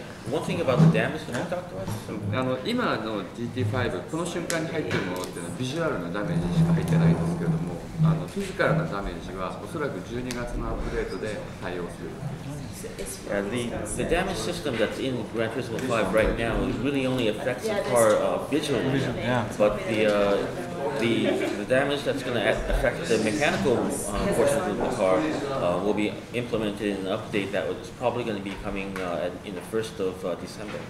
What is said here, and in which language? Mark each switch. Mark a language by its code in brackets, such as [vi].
[en] One thing about the damage that we talked about. [ja] 今の GT5 この瞬間に入っているものっていうのはビジュアルなダメージしか入ってないんですけれども、フィジカルなダメージはおそらく12月のアップデートで対応する。 [en] The damage system that's in Gran Turismo 5 right now really only affects the car visually, but the damage that's going to affect the mechanical portions of the car will be implemented in an update that is probably going to be coming in the 1st of December.